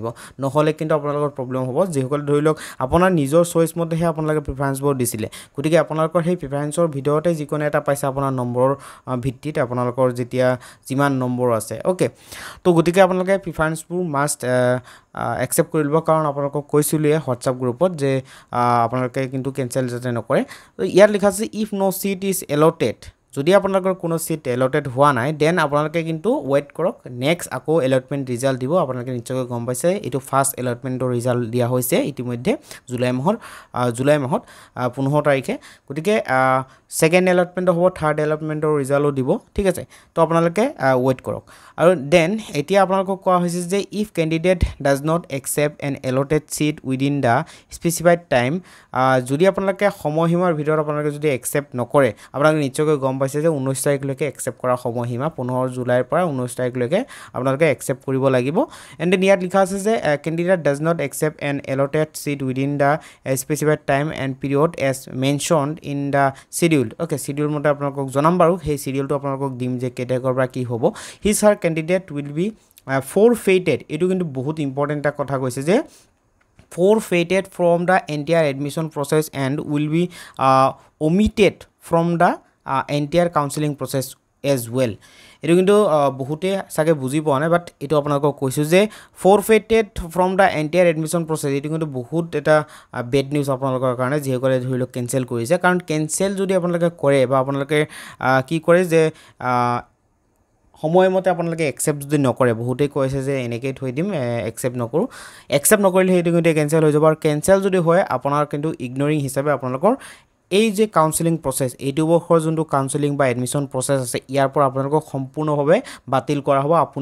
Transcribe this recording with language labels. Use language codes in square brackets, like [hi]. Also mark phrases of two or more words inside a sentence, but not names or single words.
[as] নহলে কিন্তু আপোনালোকৰ প্ৰবলেম হ'ব যেসকল ধৰি লওক আপোনাৰ নিজৰ চইচ মতেহে আপোনালোকে প্ৰিফাৰেন্স বোৰ দিছিলে গতিকে আপোনালোকৰ সেই প্ৰিফাৰেন্সৰ ভিডিওতে যিকোনো এটা পাইছে আপোনাৰ নম্বৰ ভিত্তিত আপোনালোকৰ যেতিয়া যিমান নম্বৰ আছে ওকে তো গতিকে আপোনালোকে প্ৰিফাৰেন্স বোৰ মাষ্ট একসেপ্ট কৰি লব কাৰণ আপোনালোকক কৈছিলুৱে হোৱাটসঅ্যাপ গ্ৰুপত যে আপোনালোকে কিন্তু কেনসেল যাতে নকৰে তো ইয়াত লিখা আছে [en] if no seat is allotted [as] যদি আপোনালোকৰ কোনো সিট এলটেড হোৱা নাই দেন আপোনালোকে কিন্তু ওয়েট কৰক নেক্সট আকৌ এলটমেন্ট ৰিজাল্ট দিব আপোনালোকে নিশ্চয় গম পাইছে এটো ফাৰ্স্ট এলটমেন্টৰ ৰিজাল্ট দিয়া হৈছে ইতিমধ্যে জুলাই মাহত 15 তাৰিখে গতিকে সেকেন্ড এলটমেন্ট হ'ব থাৰ্ড এলটমেন্টৰ ৰিজাল্টও দিব ঠিক আছে তো আপোনালোকে ওয়েট কৰক আৰু দেন এতিয়া আপোনালোকক কোৱা হৈছে যে [en] if candidate does not accept an allotted seat within the specified time [as] যদি আপোনালোকে সময়সীমাৰ ভিতৰত আপোনালোকে যদি একসেপ্ট নকৰে আপোনালোকে নিশ্চয় গম পাইছে যে 19 তাৰিখলৈকে একসেপ্ট কৰা সময়সীমা 15 জুলাইৰ পৰা 19 তাৰিখলৈকে আপোনালোকে একসেপ্ট কৰিব লাগিব [en] and then [as] ইয়াত লিখা আছে যে [en] candidate does not accept an allotted seat within the specified time and period as mentioned in the schedule [as] ওকে শিডিউল মতে আপোনালোকক জনাম বাৰু সেই শিডিউলটো আপোনালোকক দিম যে কেটেগৰ পৰা কি হ'ব [en] his her candidate will be [as] forfeited এটো কিন্তু বহুত [en] ইম্পৰ্টেন্ট [as] এটা কথা কৈছে যে [en] forfeited from the entire admission process and will be omitted from the entire counseling process as well [as] এটো কিন্তু বহুতে সাকে বুজি পোৱা নাই বাট এটো আপোনালোকক কৈছো যে [en] forfeited from the entire admission process [as] এটো কিন্তু বহুত এটা [en] bad news [as] আপোনালোকৰ কাৰণে যিসকলে ধৰি লওক কেনসেল কৰিছে কাৰণ কেনসেল যদি আপোনালোকে কৰে বা আপোনালোকে কি কৰে যে সময়মতে আপোনালোকে একসেপ্ট যদি নকৰে বহুতে কৈছে যে এনেকৈ থৈ দিম একসেপ্ট নকৰিলে হেতু কিন্তু কেনসেল হৈ যাব আৰু কেনসেল যদি হয় আপোনাৰ কিন্তু ইগনোৰিং হিচাপে আপোনালোকৰ এই যে কাউন্সেলিং প্ৰসেস এইটো বৰ্ষৰ যোনটো কাউন্সেলিং বা এডমিশন প্ৰসেস আছে ইয়াৰ পৰা আপোনালোকক সম্পূৰ্ণভাৱে বাতিল কৰা হ'ব আপুনি